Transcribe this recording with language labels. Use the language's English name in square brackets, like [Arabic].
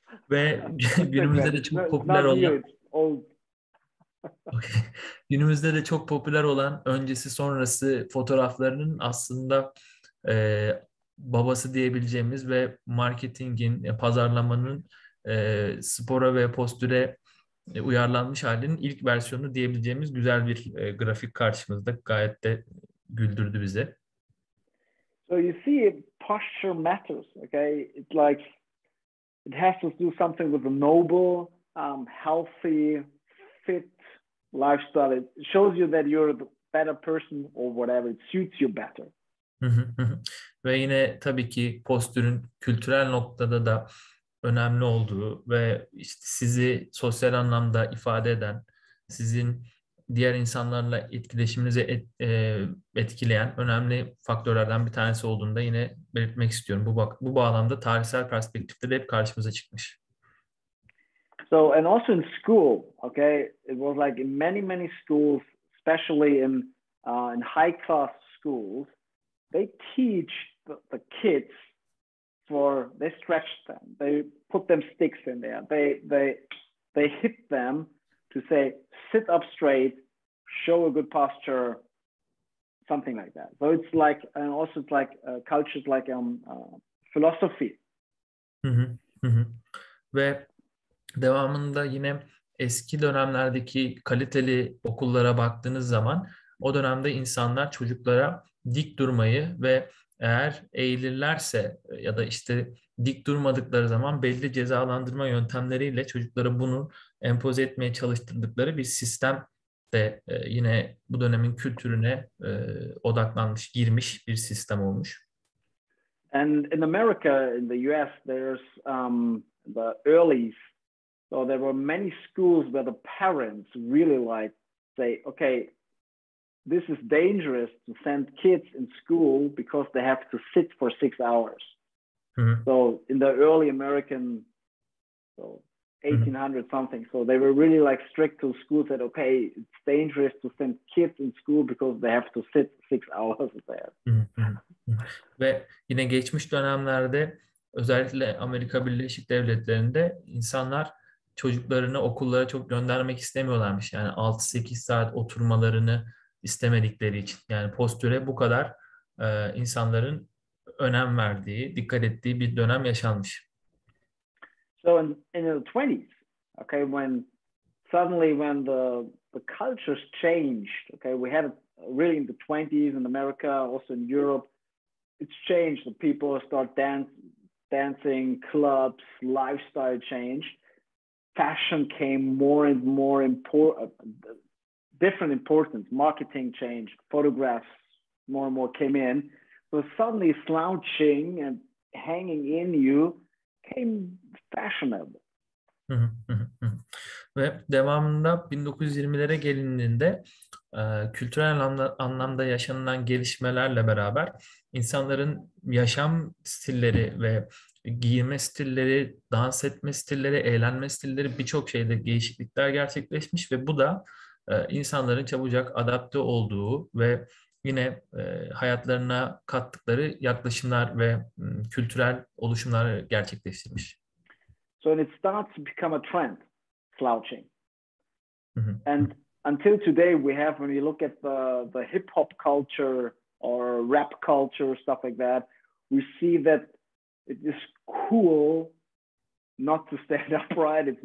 [Turkish] Ve günümüzde de çok popüler olan günümüzde de çok popüler olan öncesi sonrası fotoğraflarının aslında babası diyebileceğimiz ve marketingin, pazarlamanın spora ve postüre uyarlanmış halinin ilk versiyonu diyebileceğimiz güzel bir grafik karşımızda. Gayet de güldürdü bizi. [English] So you see, posture matters, okay? It's like it has to do something with a noble, healthy, fit lifestyle. It shows you that you're the better person or whatever. It suits you better. [Turkish] Ve yine tabii ki postürün kültürel noktada da önemli olduğu ve işte sizi sosyal anlamda ifade eden, sizin diğer insanlarla etkileşiminizi etkileyen önemli faktörlerden bir tanesi olduğunu da yine belirtmek istiyorum. Bu bağlamda tarihsel perspektifte de hep karşımıza çıkmış. [English] So, and also in school, okay, it was like in many schools, especially in high class schools, they teach the kids they stretch them, they put them sticks in there, they hit them to say, sit up straight, show a good posture, something like that. So it's like, and also it's like cultures like philosophy. Hı hı, hı hı. [Turkish] Ve devamında yine eski dönemlerdeki kaliteli okullara baktığınız zaman o dönemde insanlar çocuklara dik durmayı ve eğer eğilirlerse ya da işte dik durmadıkları zaman belli cezalandırma yöntemleriyle çocuklara bunu empoze etmeye çalıştırdıkları bir sistem de yine bu dönemin kültürüne odaklanmış, girmiş bir sistem olmuş. [English] And in America, in the US, there's the early. So there were many schools where the parents really say, okay, this is dangerous to send kids in school because they have to sit for 6 hours. Mm-hmm. So in the early American, 1800 something, so they were really strict to schools that, okay, it's dangerous to send kids in school because they have to sit 6 hours there. Mm-hmm. [Turkish] Ve yine geçmiş dönemlerde özellikle Amerika Birleşik Devletleri'nde insanlar çocuklarını okullara çok göndermek istemiyorlarmış. Yani 6-8 saat oturmalarını istemedikleri için. Yani postüre bu kadar insanların önem verdiği, dikkat ettiği bir dönem yaşanmış. [English] So in the 20s, okay, when the cultures changed, okay, we had really in the 20s in America, also in Europe, it's changed. The people start dancing, clubs, lifestyle changed. Fashion came more and more different importance. Marketing changed. Photographs more and more came in. So suddenly slouching and hanging in you came fashionable. Hı hı, hı hı, hı. [Turkish] Ve devamında 1920'lere gelindiğinde kültürel anlamda yaşanılan gelişmelerle beraber insanların yaşam stilleri ve giyinme stilleri, dans etme stilleri, eğlenme stilleri birçok şeyde değişiklikler gerçekleşmiş ve bu da insanların çabucak adapte olduğu ve yine hayatlarına kattıkları yaklaşımlar ve kültürel oluşumlar gerçekleştirmiş. [English] So it starts to become a trend, slouching. Hı hı. And until today, we have, when you look at the hip hop culture or rap culture, stuff like that, we see that it is cool not to stand upright.